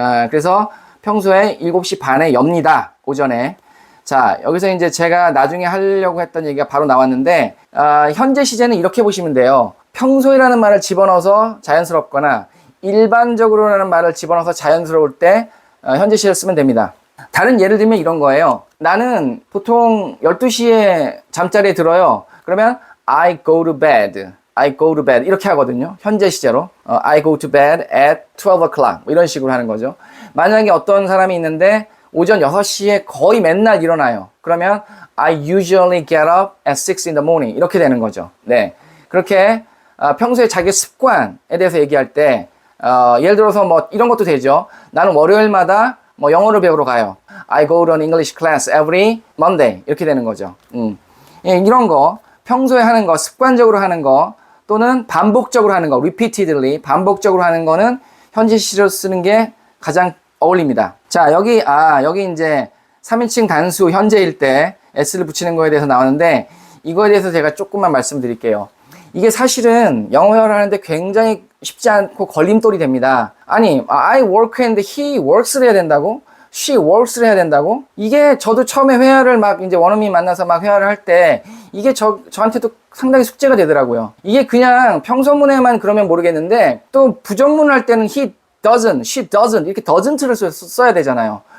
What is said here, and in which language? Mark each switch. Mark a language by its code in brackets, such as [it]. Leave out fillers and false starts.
[ko] 그래서 평소에 7시 반에 엽니다. 오전에. 자, 여기서 이제 제가 나중에 하려고 했던 얘기가 바로 나왔는데 현재 시제는 이렇게 보시면 돼요. 평소에라는 말을 집어넣어서 자연스럽거나 일반적으로라는 말을 집어넣어서 자연스러울 때 현재 시제를 쓰면 됩니다. 다른 예를 들면 이런 거예요. 나는 보통 12시에 잠자리에 들어요. 그러면 [en] I go to bed [ko] 이렇게 하거든요. 현재 시제로 [en] I go to bed at 12 o'clock [ko] 이런 식으로 하는 거죠. 만약에 어떤 사람이 있는데 오전 6시에 거의 맨날 일어나요. 그러면 [en] I usually get up at 6 in the morning [ko] 이렇게 되는 거죠. 네, 그렇게 평소에 자기 습관에 대해서 얘기할 때 예를 들어서 이런 것도 되죠. 나는 월요일마다 영어를 배우러 가요. [en] I go to an English class every Monday [ko] 이렇게 되는 거죠. 예, 이런 거 평소에 하는 거, 습관적으로 하는 거 또는 반복적으로 하는 거, repeatedly 반복적으로 하는 거는 현재 시제로 쓰는 게 가장 어울립니다. 자, 여기 이제 3인칭 단수 현재일 때 s를 붙이는 거에 대해서 나오는데, 이거에 대해서 제가 조금만 말씀드릴게요. 이게 사실은 영어회화를 하는데 굉장히 쉽지 않고 걸림돌이 됩니다. 아니, [en] I work and he works를 [ko] 해야 된다고? [en] she works [ko] 를 해야 된다고? 이게 저도 처음에 회화를 막 이제 원어민 만나서 막 회화를 할 때 이게 저한테도 상당히 숙제가 되더라고요. 이게 그냥 평소문에만 그러면 모르겠는데 또 부정문을 할 때는 [en] he doesn't, she doesn't [ko] 이렇게 doesn't를 써야 되잖아요.